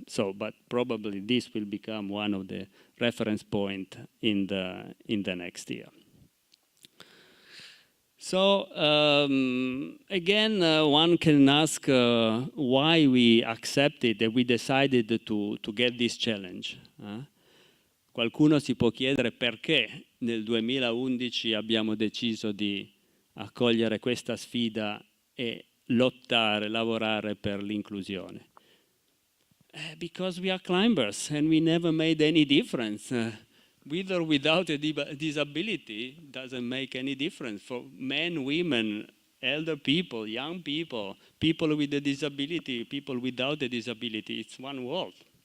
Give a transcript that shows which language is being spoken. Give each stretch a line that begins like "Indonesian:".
English: So, but probably this will become one of the reference point in the next year. So again, one can ask why we accepted that we decided to get this challenge.
Italian: Qualcuno si può chiedere perché nel 2011 abbiamo deciso di accogliere questa sfida e lavorare per l'inclusione.
English: Because we are climbers and we never made any difference. With or without a disability doesn't make any difference for men, women, elder people, young people, people with a disability, people without a disability. It's one world.